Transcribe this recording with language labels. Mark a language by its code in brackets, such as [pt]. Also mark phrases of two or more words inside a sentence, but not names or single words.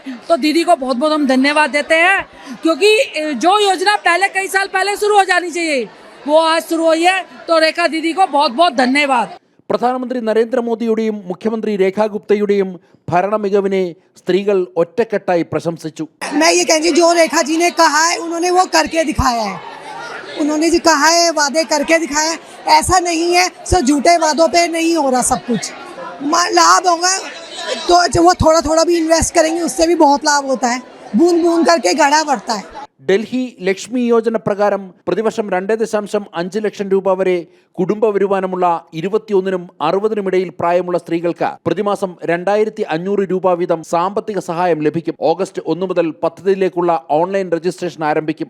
[hi] तो दीदी को बहुत बहुत हम धन्यवाद देते हैं, क्योंकि जो योजना पहले कई साल पहले शुरू हो जानी चाहिए वो आज शुरू हुई है. तो रेखा दीदी को बहुत बहुत धन्यवाद. [ml] പ്രധാനമന്ത്രി നരേന്ദ്രമോദിയുടെയും മുഖ്യമന്ത്രി രേഖാ ഗുപ്തയുടെയും ഭരണ മികവിനെ സ്ത്രീകൾ ഒറ്റക്കെട്ടായി പ്രശംസിച്ചു. [hi] मैं ये कहूँगी जो रेखा जी ने कहा है उन्होंने वो करके दिखाया है. उन्होंने जो कहा है वादे करके दिखाया है. ऐसा नहीं है सब झूठे वादों पे नहीं हो रहा. सब कुछ लाभ होगा तो वो थोड़ा थोड़ा भी इन्वेस्ट करेंगे उससे भी बहुत लाभ होता है. बूंद बूंद करके घड़ा बढ़ता है. [ml] ഡൽഹി ലക്ഷ്മി യോജന പ്രകാരം പ്രതിവർഷം 2.5 ലക്ഷം രൂപ വരെ കുടുംബ വരുമാനമുള്ള 21-നും 60-നും ഇടയിൽ പ്രായമുള്ള സ്ത്രീകൾക്ക് പ്രതിമാസം 2500 രൂപ വീതം സാമ്പത്തിക സഹായം ലഭിക്കും. ഓഗസ്റ്റ് 1 മുതൽ പദ്ധതിയിലേക്കുള്ള ഓൺലൈൻ രജിസ്ട്രേഷൻ ആരംഭിക്കും.